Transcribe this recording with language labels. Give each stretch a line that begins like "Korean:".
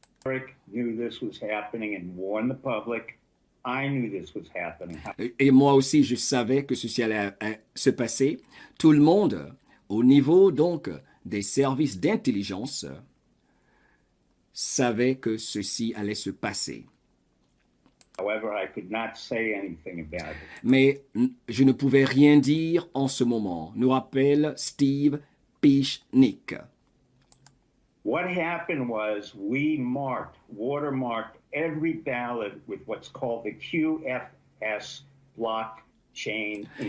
English: Eric knew this was happening and warned the public. I knew this was happening.
French: Et moi aussi, je savais que ceci allait se passer. Tout le monde, au niveau donc des services d'intelligence, savait que ceci allait se passer.
English: However, I could not say anything about it.
French: Mais je ne pouvais rien dire en ce moment, nous rappelle Steve Pichnik.
English: What happened was we watermarked every ballot with what's called the QFS blockchain.